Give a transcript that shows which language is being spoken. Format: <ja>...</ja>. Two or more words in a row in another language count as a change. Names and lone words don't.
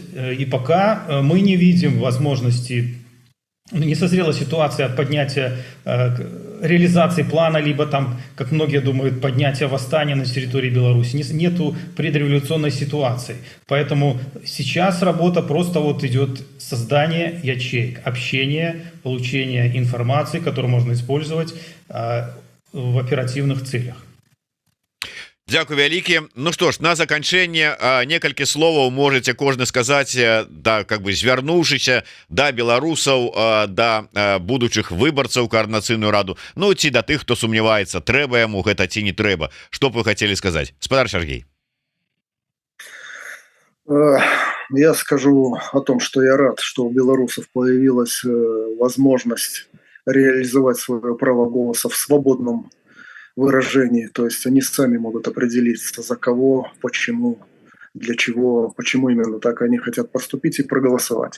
<ru>И пока мы не видим возможности, не созрела ситуация поднятия, реализации плана, либо там, как многие думают, поднятия восстания на территории Беларуси. Нету предреволюционной ситуации. Поэтому сейчас работа просто вот идет создание ячеек, общение, получение информации, которую можно использовать в оперативных целях.</ru> <be>Дзякуй вялікі. Ну што ж, на заканчэнне некалькі словаў можете кожны сказаць, да,</be> <ru>как бы</ru> <be>звярнуўшыся да беларусаў, да будучых выбарцаў каардынацыйную раду, ну ці да тых, хто сумняваецца, трэба яму гэта ці не трэба. Што б вы хацелі сказаць, спадар Сергей?</be> <ru>Я скажу о том, что я рад, что у белорусов появилась возможность реализовать свое право голоса в свободном выражении, то есть они сами могут определиться, за кого, почему, для чего, почему именно так они хотят поступить и проголосовать.</ru>